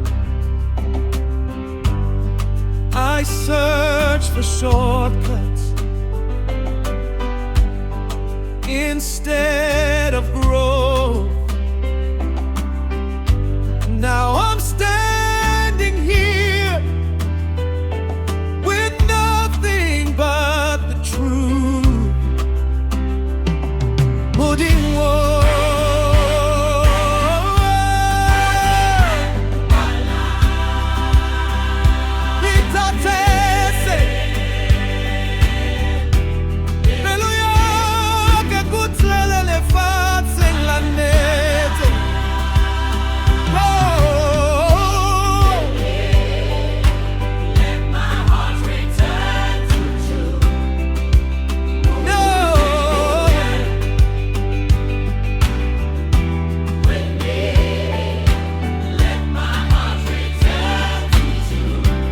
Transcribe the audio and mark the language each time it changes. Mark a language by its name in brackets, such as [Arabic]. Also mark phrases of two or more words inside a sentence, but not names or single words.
[English] I searched for shortcuts instead of growth. Now I'm standing here with nothing but the truth. [Southern Sotho] Modimo. Ntataise. Pelo, yaka, kgutlele, lefatsheng la nnete. [English] Let my heart return to truth. No. With me, let my heart return to truth.